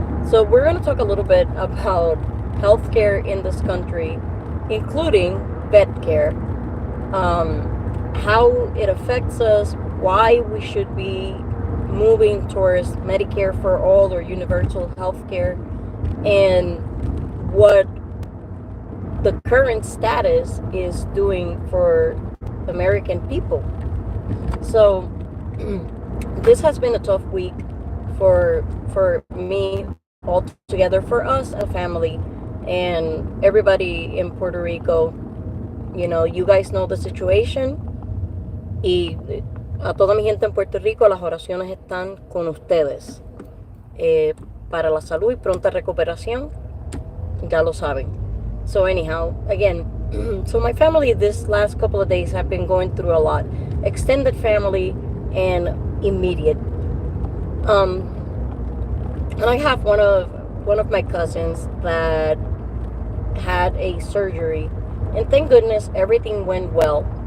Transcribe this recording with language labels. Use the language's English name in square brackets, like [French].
[English] So we're going to talk a little bit about healthcare in this country, including vet care, how it affects us, why we should be moving towards Medicare for all or universal healthcare, and what the current status is doing for American people. So this has been a tough week for me altogether, for us as a family, and everybody in Puerto Rico. You know, you guys know the situation, [Spanish] y a toda mi gente en Puerto Rico, las oraciones están con ustedes, para la salud y pronta recuperación, ya lo saben. [English] So anyhow, again, so my family this last couple of days have been going through a lot, extended family and immediate. And I have one of my cousins that had a surgery, and thank goodness everything went well.